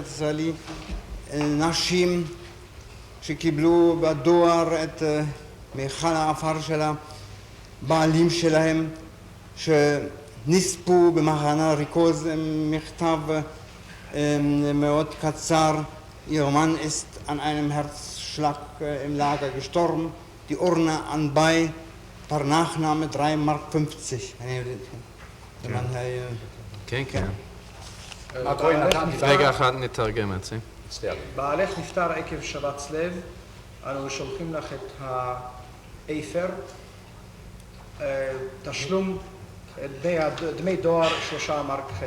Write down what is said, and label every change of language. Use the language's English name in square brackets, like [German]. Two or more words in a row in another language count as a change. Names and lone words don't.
[Hebrew] ישראלי, נשים שקיבלו בדואר את מיכל האפר של הבעלים שלהם, שנספו במחנה ריכוז, מכתב מאוד קצר, [German] Ihr Mann ist an einem Herzschlag im Lager gestorben, die Urne anbei, per Nachname 3,50 Mark. [Hebrew] כן. רגע אחד נתרגם את זה. בעלך נפטר עקב שבץ לב, אנו שולחים לך את האיפר, תשלום דמי דואר 3.5 מרק.